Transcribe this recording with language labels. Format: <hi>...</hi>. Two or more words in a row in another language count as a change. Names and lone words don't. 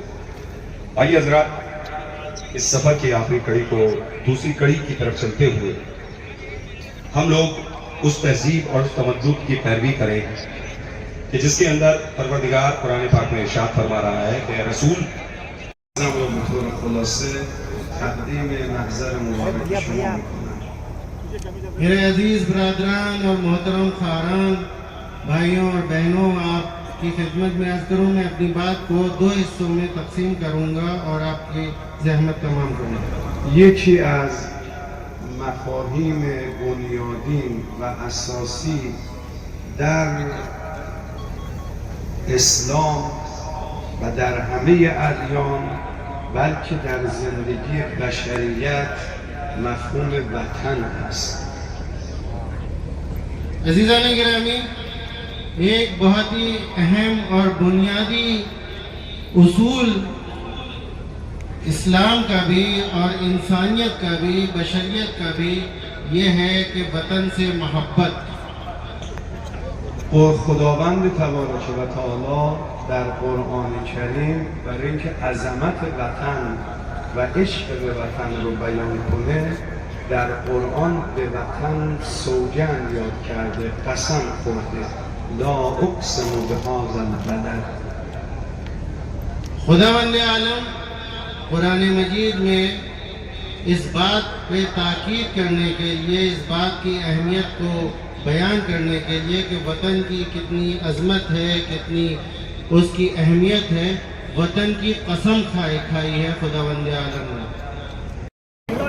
<ur>آئیے حضرات اس سفر کی آخری کڑی کو دوسری کڑی کی طرف چلتے ہوئے ہم لوگ اس تہذیب اور اس تمدد کی پیروی کریں کہ جس کے اندر پروردگار قرآن پاک میں ارشاد فرما رہا ہے کہ رسول</ur> <fa>بطور خلاصے تقدیم محضر مبارک شما میکنم۔</fa> <ur>میرے عزیز برادران اور محترم خاران، بھائیوں اور بہنوں، آپ کی خدمت میں عرض کروں، میں اپنی بات کو دو حصوں میں تقسیم کروں گا اور آپ کی زحمت تمام کروں گا۔</ur> <fa>یکی از مفاهیم بنیادین و اساسی در اسلام و در همه ادیان، بلکه در زندگی بشریت، مفهوم وطن است۔ عزیزان گرامی،</fa> <ur>ایک بہت ہی اہم اور بنیادی اصول اسلام کا بھی اور انسانیت کا بھی، بشریت کا بھی یہ ہے کہ وطن سے محبت۔</ur> <fa>اور خداوند تبارک و تعالی در قرآن کریم برای اینکه عظمت وطن و عشق به وطن رو بیان کنه، در قرآن به وطن سوگند یاد کرده، قسم خورده،</fa> <ar>لا اقسم بهذا البلد۔</ar> <ur>خداوند عالم قرآن مجید میں اس بات پہ تاکید کرنے کے لیے، اس بات کی اہمیت کو بیان کرنے کے لیے کہ وطن کی کتنی عظمت ہے، کتنی اس کی اہمیت ہے. وطن کی قسم کھائی ہے خداوند عالم نے.</ur>